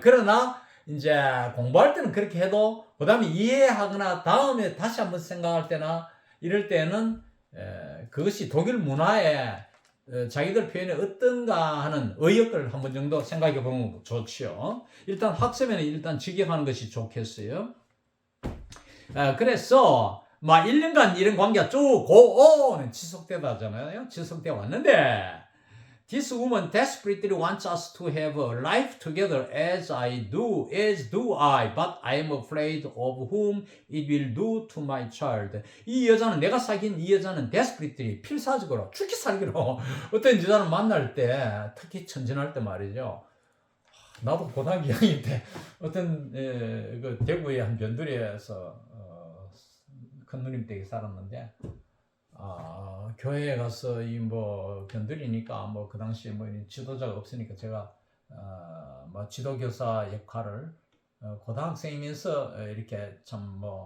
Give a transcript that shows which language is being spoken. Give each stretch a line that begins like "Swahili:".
Korean: 그러나 이제 공부할 때는 그렇게 해도 그 다음에 이해하거나 다음에 다시 한번 생각할 때나 이럴 때는 그것이 독일 문화에 자기들 표현이 어떤가 하는 의역을 한 번 정도 생각해 보면 좋죠. 일단 학습에는 일단 직역하는 것이 좋겠어요. 그래서 막 1년간 이런 관계가 쭉 고온 지속되다 하잖아요. 지속되어 왔는데
English: This woman desperately wants us to have a life together as do I, but I am afraid of whom it will do to my child.
Korean: 이 여자는, 내가 사귄 이 여자는 desperately, 필사적으로, 죽기 살기로 어떤 여자를 만날 때, 특히 천진할 때 말이죠. 나도 고등학교 2학년 때 어떤 그 대구의 한 변두리에서 큰 누님 댁에 살았는데 교회에 가서 이 뭐 견들이니까 뭐 그 당시에 뭐 지도자가 없으니까 제가 뭐 지도교사 역할을 고등학생이면서 이렇게 참